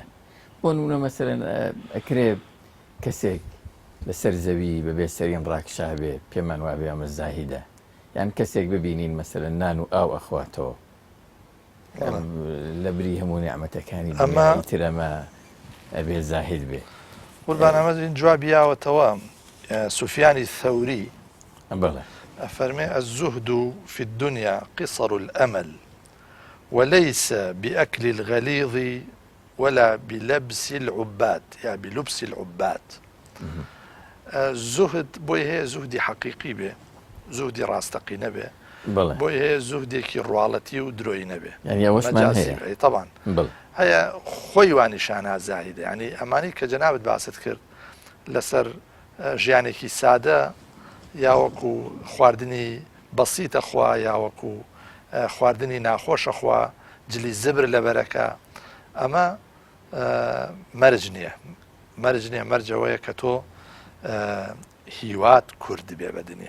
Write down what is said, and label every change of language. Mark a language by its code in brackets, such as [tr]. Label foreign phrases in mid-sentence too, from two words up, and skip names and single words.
[ckb] بۆ نمونە مەسەرەن ئەکرێ کەسێک لەسەر زەوی بەبێ سەرین ڕاکشا بێ، پێمان وابێ ئەمە زاهیدە، یان کەسێک ببینین مەسەرەن نان و ئاو ئەخواتەوە لە بری هەموو نیعمەتەکانی دنیای تر، ئەمە ئەبێ زاهید بێ. قوربان ئەمە جوابیاوەتەوە سوفیانی ثەوری ئەفەرمێ [ar] الزهد في الدنيا قصر الأمل وليس بأكل الغليظ ولا بلبس العباد، یا بلبس العباد. [ckb] زهد بۆی هەیە زوهدی حەقیقی بێ، زوهدی ڕاستەقی نەبێ، بۆی هەیە زوهدێکی ڕواڵەتی و درۆی نەبێ، طبعا هەیە خۆی وانیشانە زاهیدە. ینی ئەمانی کە جەنابەت باست کرد لەسەر ژیانێکی سادە، یا وەکو خواردنی بەسیتە خوا، یا وەکو خواردنی ناخۆشە خوا، جلی زبر لە بەرەکە، ئەمە مەرج نییە، مەرج نییە، مەرجەوەیە کە تۆ هیوات کورد بێ بە دنیا.